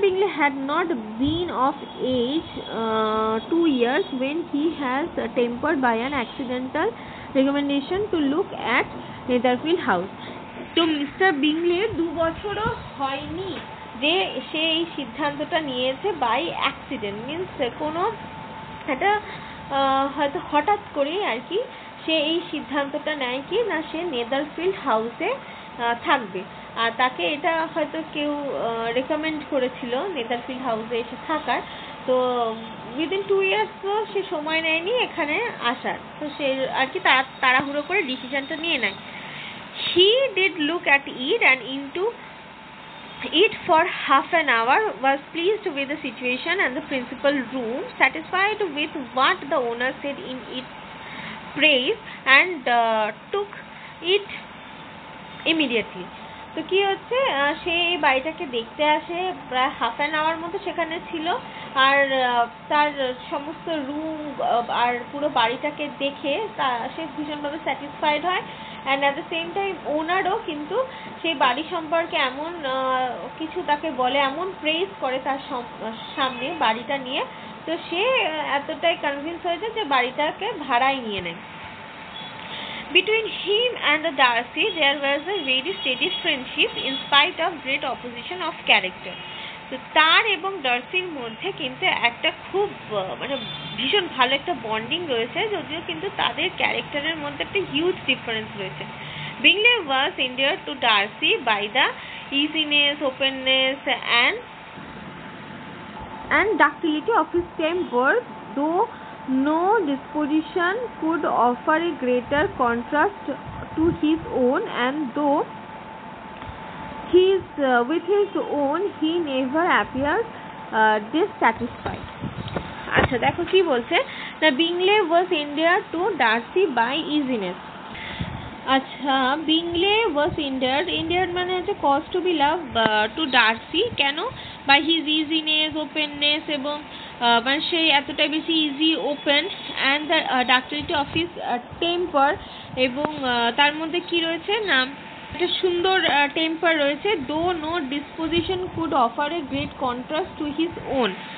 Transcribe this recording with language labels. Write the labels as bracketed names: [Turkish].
[English] Bingley had not been of age 2 years when he has tempered by an accidental recommendation to look at Netherfield House. [Bangla] তো mister বিংলির 2 বছরও হয়নি যে সে এই সিদ্ধান্তটা নিয়েছে বাই অ্যাক্সিডেন্ট, মিনস কোনো একটা হয়তো হঠাৎ করেই আর কি সে এই সিদ্ধান্তটা নেয় কি না সে নেদারফিল্ড হাউসে থাকবে। আর তাকে এটা হয়তো কেউ রেকমেন্ড করেছিল নেদারফিল্ড হাউসে এসে থাকার। তো উইদিন 2 ইয়ার্সও সে সময় নেয়নি এখানে আসার। তো সে আর কি তাড়াহুড়ো করে ডিসিশনটা নিয়ে নেয়। [English] He did look at it and into it for half an hour, was pleased with the situation and the principal room, satisfied with what the owner said in its praise, and took it immediately. [Bangla] তো কি হচ্ছে সে এই বাড়িটাকে দেখতে আসে, প্রায় half an hour মতো সেখানে ছিল, আর তার সমস্ত রুম আর পুরো বাড়িটাকে দেখে সে ভীষণভাবে স্যাটিসফাইড হয়। [English] and at the same time [Bangla] ওনারও কিন্তু সেই বাড়ি সম্পর্কে এমন কিছু তাকে বলে, এমন প্রেজ করে তার সামনে বাড়িটা নিয়ে, তো সে এতটাই কনভিন্স হয়েছে যে বাড়িটাকে ভাড়ায় নিয়ে নেয়। [English] Between him and the Darcy there was a very steady friendship in spite of great opposition of character. [Bangla] তো তার এবং ডার্সির মধ্যে কিন্তু একটা খুব মানে ভীষণ ভালো একটা বন্ডিং রয়েছে, যদিও কিন্তু তাদের ক্যারেক্টারের মধ্যে একটা হিউজ ডিফারেন্স রয়েছে। [English] Bingley was endeared to Darcy by the easiness, openness and ductility of his temper, though no disposition could offer a greater contrast to his own, and though with his own he never appeared dissatisfied. [Bangla] আচ্ছা দেখো কি বলছে, [English] the Bingley was endeared to Darcy by easiness. আচ্ছা, Bingley was endeared [Bangla] মানে হচ্ছে [English] cause to be loved to Darcy, কেন? by his easiness, openness [Bangla] এবং মানে সে এতটাই বেশি easy, open, [English] and the ductility of his temper, [Bangla] এবং তার মধ্যে কি রয়েছে না একটা সুন্দর টেম্পার রয়েছে। [English] Though no disposition could offer a great contrast to his own.